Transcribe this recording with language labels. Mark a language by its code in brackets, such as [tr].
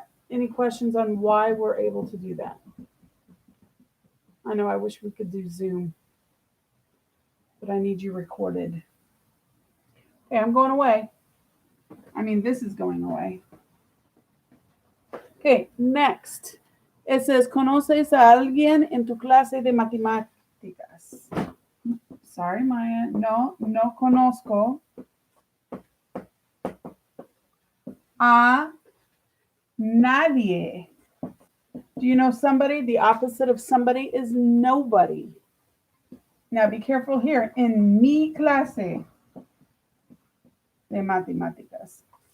[en] Any questions on why we're able to do that? I know I wish we could do Zoom, but I need you recorded. Okay, I'm going away. I mean, this is going away. Okay, next. It says, [es] ¿conoces a alguien en tu clase de matemáticas? Sorry, Maya. No conozco a nadie. [en] Do you know somebody? The opposite of somebody is nobody. Now be careful here. [es] En mi clase de matemáticas.